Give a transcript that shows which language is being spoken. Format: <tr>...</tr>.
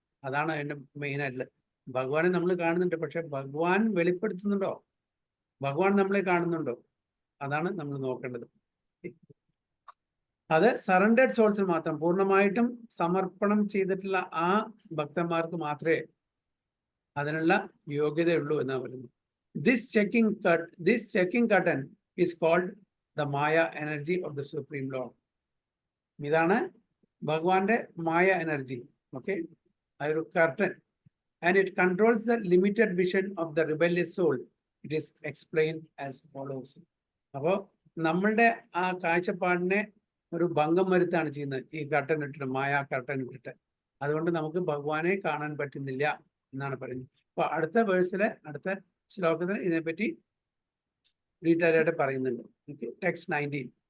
<ml>അതാണ് അതിന്റെ മെയിൻ ആയിട്ടുള്ളത്. ഭഗവാനെ നമ്മൾ കാണുന്നുണ്ട്, പക്ഷെ ഭഗവാൻ വെളിപ്പെടുത്തുന്നുണ്ടോ? ഭഗവാൻ നമ്മളെ കാണുന്നുണ്ടോ? അതാണ് നമ്മൾ നോക്കേണ്ടത്. അത്</ml> <en>surrendered സോൾസിന്</en> <ml>മാത്രം, പൂർണ്ണമായിട്ടും സമർപ്പണം ചെയ്തിട്ടുള്ള ആ ഭക്തന്മാർക്ക് മാത്രമേ അതിനുള്ള യോഗ്യതയുള്ളൂ എന്നാണ് പറയുന്നത്.</ml> <en>This checking curtain is called the Maya energy of the Supreme Lord.</en> <ml>ഇതാണ് ഭഗവാന്റെ മായ എനർജി. ഓക്കെ, അതൊരു curtain.</ml> <en>And it controls the limited vision of the rebellious soul. It is explained as follows.</en> <ml>അപ്പോൾ നമ്മളുടെ ആ കാഴ്ചപ്പാടിനെ ഒരു ഭംഗം വരുത്താണ് ചെയ്യുന്നത് ഈ കർട്ടൻ ഇട്ടിട്ട്, മായ കർട്ടൻ ഇട്ടിട്ട്. അതുകൊണ്ട് നമുക്ക് ഭഗവാനെ കാണാൻ പറ്റുന്നില്ല എന്നാണ് പറയുന്നത്. അപ്പൊ അടുത്ത വേഴ്സിലെ അടുത്ത ശ്ലോകത്തിന് ഇതിനെപ്പറ്റി ഡീറ്റെയിൽ ആയിട്ട് പറയുന്നുണ്ട്. ടെക്സ്റ്റ് 19.</ml>